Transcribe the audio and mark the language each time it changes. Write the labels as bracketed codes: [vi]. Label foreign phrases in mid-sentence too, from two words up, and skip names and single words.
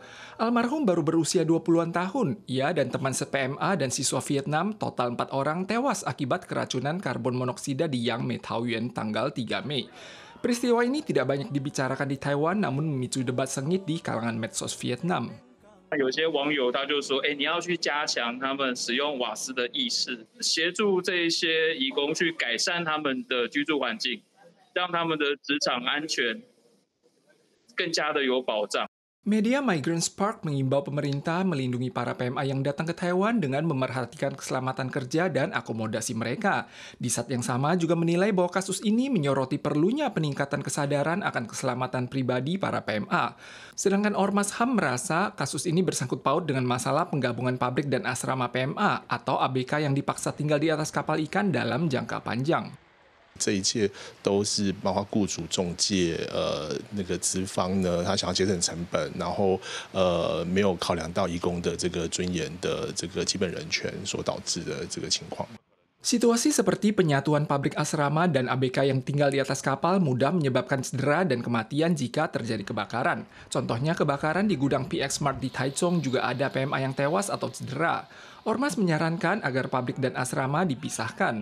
[id] Almarhum baru berusia 20-an tahun. Ia dan teman se-PMA dan siswa Vietnam, total 4 orang tewas akibat keracunan karbon monoksida di Yang Mei, Taoyuan tanggal 3 Mei. Peristiwa ini tidak banyak dibicarakan di Taiwan, namun memicu debat sengit di kalangan medsos Vietnam. [zh] 有些网友他就说，你要去加强他们使用瓦斯的意识，协助这一些移工去改善他们的居住环境，让他们的职场安全更加的有保障。 [id] Media Migrant Spark mengimbau pemerintah melindungi para PMA yang datang ke Taiwan dengan memerhatikan keselamatan kerja dan akomodasi mereka. Di saat yang sama juga menilai bahwa kasus ini menyoroti perlunya peningkatan kesadaran akan keselamatan pribadi para PMA. Sedangkan Ormas HAM merasa kasus ini bersangkut paut dengan masalah penggabungan pabrik dan asrama PMA atau ABK yang dipaksa tinggal di atas kapal ikan dalam jangka panjang. [zh] 这一切都是包括雇主、中介、那个资方呢，他想要节省成本，然后没有考量到移工的这个尊严的这个基本人权所导致的这个情况。 [id] Situasi seperti penyatuan pabrik asrama dan ABK yang tinggal di atas kapal mudah menyebabkan cedera dan kematian jika terjadi kebakaran. Contohnya kebakaran di gudang PX Mart di Taichung juga ada PMA yang tewas atau cedera. Ormas menyarankan agar pabrik dan asrama dipisahkan.